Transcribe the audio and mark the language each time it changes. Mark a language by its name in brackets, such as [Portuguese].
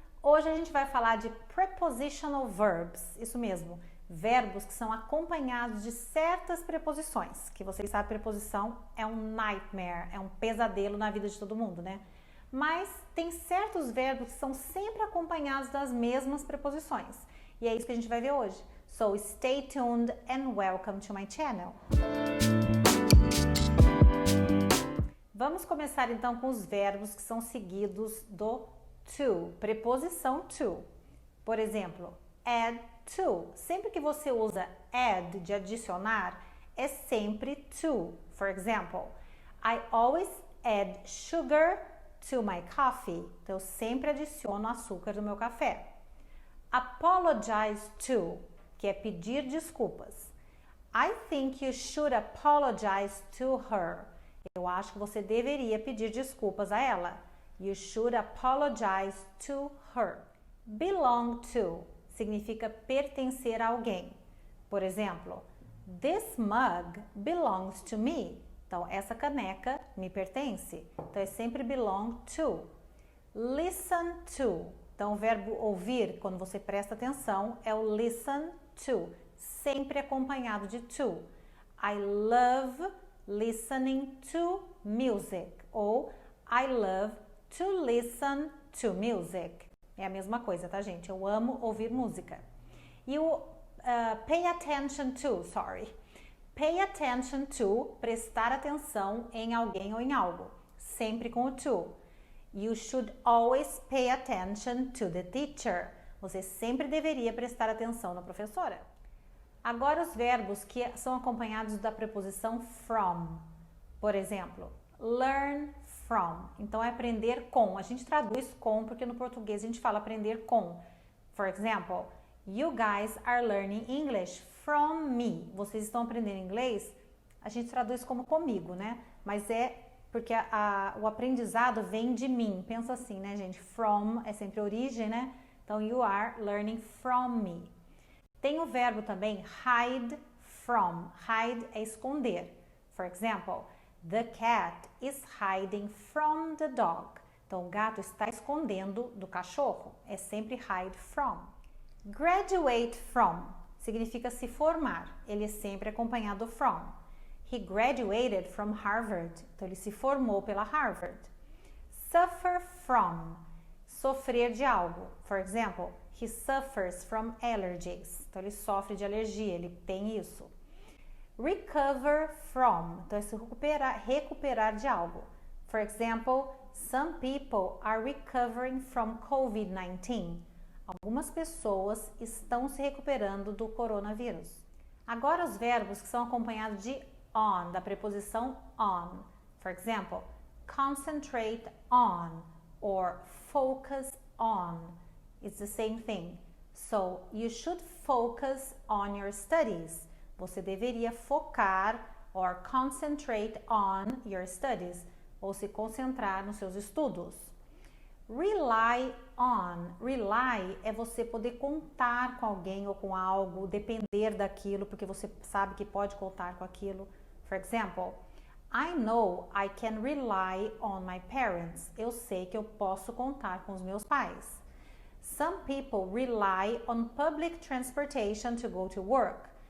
[Portuguese] Hoje a gente vai falar de prepositional verbs, isso mesmo, verbos que são acompanhados de certas preposições, que vocês sabem, preposição é um nightmare, é um pesadelo na vida de todo mundo, né? Mas tem certos verbos que são sempre acompanhados das mesmas preposições, e é isso que a gente vai ver hoje. [English] So stay tuned and welcome to my channel! [Portuguese] Vamos começar então com os verbos que são seguidos do to, preposição to. Por exemplo, add to. Sempre que você usa add, de adicionar, é sempre to. [English] For example, I always add sugar to my coffee. [Portuguese] Então, eu sempre adiciono açúcar no meu café. Apologize to, que é pedir desculpas. [English] I think you should apologize to her. [Portuguese] Eu acho que você deveria pedir desculpas a ela. [English] You should apologize to her. [Portuguese] Belong to significa pertencer a alguém. Por exemplo, [English] this mug belongs to me. [Portuguese] Então, essa caneca me pertence. Então, é sempre belong to. Listen to. Então, o verbo ouvir, quando você presta atenção, é o listen to. Sempre acompanhado de to. [English] I love listening to music. [Portuguese] Ou [English] I love to listen to music. [Portuguese] É a mesma coisa, tá, gente? Eu amo ouvir música. E o pay attention to, Pay attention to, prestar atenção em alguém ou em algo. Sempre com o to. [English] You should always pay attention to the teacher. [Portuguese] Você sempre deveria prestar atenção na professora. Agora os verbos que são acompanhados da preposição from. Por exemplo, learn from. Então é aprender com. A gente traduz com porque no português a gente fala aprender com. [English] For example, you guys are learning English from me. [Portuguese] Vocês estão aprendendo inglês? A gente traduz como comigo, né? Mas é porque o aprendizado vem de mim. Pensa assim, né, gente? From é sempre origem, né? Então [English] you are learning from me. [Portuguese] Tem o verbo também hide from. Hide é esconder. [English] For example, the cat is hiding from the dog. [Portuguese] Então, o gato está escondendo do cachorro. É sempre hide from. Graduate from significa se formar. Ele é sempre acompanhado from. [English] He graduated from Harvard. [Portuguese] Então, ele se formou pela Harvard. Suffer from. Sofrer de algo. [English] For example, he suffers from allergies. [Portuguese] Então, ele sofre de alergia, ele tem isso. Recover from. Então, é se recuperar de algo. [English] For example, some people are recovering from COVID-19. [Portuguese] Algumas pessoas estão se recuperando do coronavírus. Agora, os verbos que são acompanhados de on, da preposição on. [English] For example, concentrate on or focus on. It's the same thing. So, you should focus on your studies. [Portuguese] Você deveria focar [English] or concentrate on your studies. [Portuguese] Ou se concentrar nos seus estudos. Rely on. Rely é você poder contar com alguém ou com algo, depender daquilo, porque você sabe que pode contar com aquilo. [English] For example, I know I can rely on my parents. [Portuguese] Eu sei que eu posso contar com os meus pais. [English] Some people rely on public transportation to go to work.